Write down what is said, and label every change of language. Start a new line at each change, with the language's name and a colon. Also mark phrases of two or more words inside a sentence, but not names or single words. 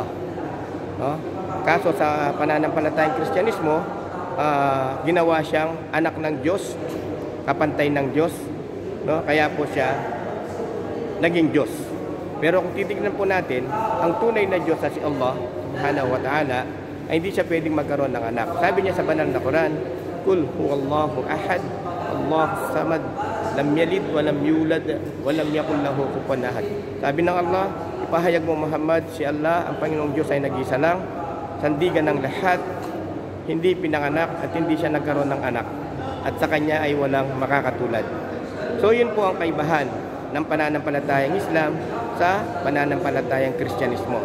Filipino: No? Kaso sa pananampalatayang Kristyanismo, ginawa siyang anak ng Diyos, kapantay ng Diyos, no? Kaya po siya naging Diyos. Pero kung titignan po natin, ang tunay na Diyos na si Allah
Arabic: سبحانه وتعالى
Filipino: ay hindi siya pwedeng magkaroon ng anak. Sabi niya sa banal na Quran,
Arabic: قل هو الله أحد، الله الصمد، لم يلد ولم يولد ولم يكن له كفوا أحد.
Filipino: Sabi ng Allah, ipahayag mo Muhammad, si Allah, ang Panginoong Diyos ay nag-isa lang, sandigan ng lahat, hindi pinanganak at hindi siya nagkaroon ng anak. At sa kanya ay walang makakatulad. So yun po ang kaibahan ng pananampalatayang Islam sa pananampalatayang Kristyanismo.